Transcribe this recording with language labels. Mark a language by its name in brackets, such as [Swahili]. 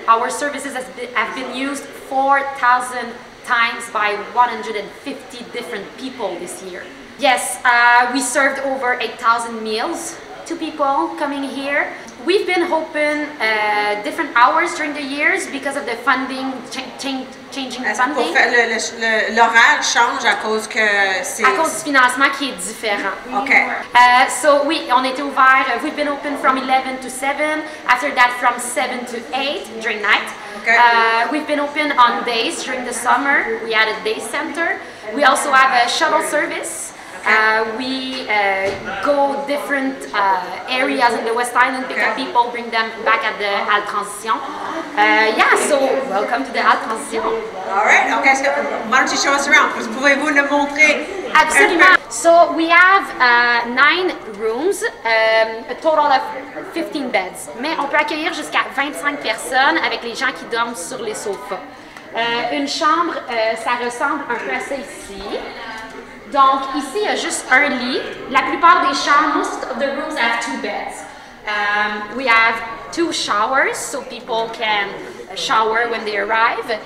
[English] Our services have been used 4,000 times by 150 different people this year. Yes, we served over 8,000 meals to people coming here. We've been open different hours during the years because of the funding, changing funding. [French] L'horaire change à cause que c'est... À cause du financement qui est différent. Okay. [English] So [French] oui, on était ouvert. [English] We've been open from 11 to 7. After that, from 7 to 8 during night. Okay. We've been open on days during the summer. We had a day center. We also have a shuttle service. We go different areas in the West Island, pick up people, bring them back at the Halte Transition. Yeah, so welcome to the Halte Transition. All right, okay, so why don't you show us around? [French] Pouvez-vous nous montrer? Absolument. [English] So we have 9 rooms, a total of 15 beds. [French] Mais on peut accueillir jusqu'à 25 personnes avec les gens qui dorment sur les sofas. Une chambre, ça ressemble un peu à ça ici. Donc ici, il y a juste un lit. La plupart des chambres, [English] most of the rooms have 2 beds. We have 2 showers, so people can shower when they arrive.